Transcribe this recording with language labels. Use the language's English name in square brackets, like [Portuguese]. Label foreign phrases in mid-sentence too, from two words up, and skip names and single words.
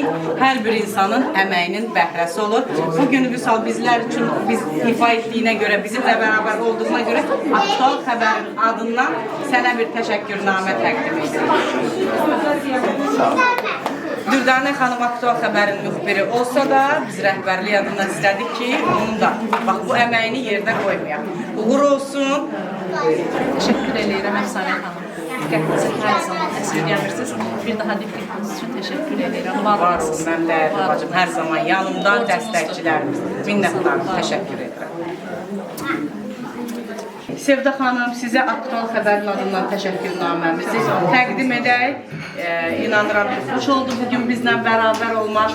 [Azerbaijani] Hər bir insanın əməyinin bəhrəsi olur. Bugün Vüsal bizlər üçün biz ifa etdiyinə görə, bizimlə bərabər olduğuna görə Aktual Xəbərin adından sənə bir təşəkkürnamə təqdim edirik. Dürdanə xanım Aktual Xəbərin müxbiri olsa da, biz rəhbərlik adından istədik ki, onun da bax, bu əməyini yerdə qoymayaq. Uğur olsun. [Turkish] Teşekkür ederim [Azerbaijani] Efsane Hanım. Diqqətinizi hər zaman əsirgəmirsiniz. Bir daha diqqətiniz üçün [Turkish] teşekkür ederim. [Azerbaijani] Var Varsın, olsun. mən dəyərli bacım, hər zaman yanımda Borcumuzdur. dəstəkçilərimiz. Minnətdarım, təşəkkür edirəm. Sevda xanım, sizə Aktual Xəbərin adından təşəkkürnaməmizi təqdim edək. İnanıram ki, xoş oldu bugün bizlə bərabər olmaq.